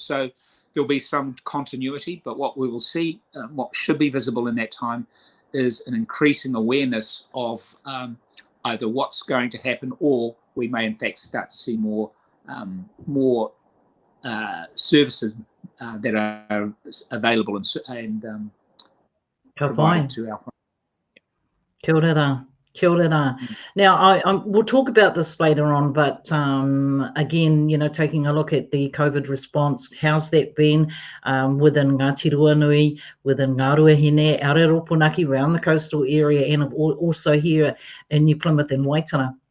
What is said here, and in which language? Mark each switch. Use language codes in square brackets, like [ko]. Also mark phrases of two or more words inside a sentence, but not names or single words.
[en] So there'll be some continuity, but what we will see, what should be visible in that time, is an increasing awareness of either what's going to happen, or we may in fact start to see more services that are available and provided to our. [mi] Kia ora. Kia ora. [en] Now, we'll talk about this later on, but again, taking a look at the COVID response, how's that been within Ngā Tiruanui, within Ngā Ruahine, Areroponaki, around the coastal area, and also here in New Plymouth and Waitara?